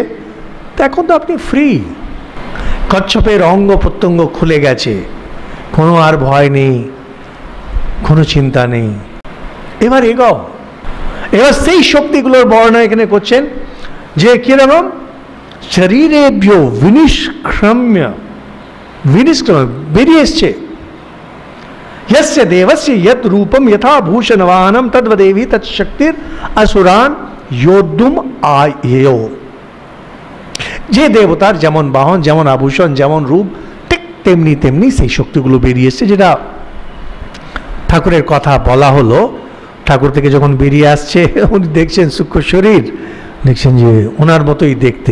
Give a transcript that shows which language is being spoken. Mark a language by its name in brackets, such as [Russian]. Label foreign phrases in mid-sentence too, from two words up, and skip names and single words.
[Bangla] তো এখন তো আপনি ফ্রি, কচ্ছপের অঙ্গ প্রত্যঙ্গ খুলে গেছে, কোনো আর ভয় নেই, কোনো চিন্তা নেই। এবার এগাও, এবার সেই শক্তিগুলোর বর্ণনা এখানে করছেন যে কিরকম [Sanskrit] শরীরেভ্য বিনিষ্ক্রম্য [Bangla] বেরিয়ে এসছে। [Sanskrit] यस्य देवस्य यत् रूपम यथा भूषणवाहनम तद्वदेवी तत्शक्तिर असुरान योद्धुम आयेयो। [Bangla] যে দেবতার যেমন বাহন, যেমন আভূষণ, যেমন রূপ, ঠিক তেমনি তেমনি সেই শক্তিগুলো বেরিয়ে এসছে। যেটা ঠাকুরের কথা বলা হলো, ঠাকুর থেকে যখন বেরিয়ে আসছে উনি দেখছেন সূক্ষ্ম শরীর, দেখছেন যে ওনার মতোই দেখতে।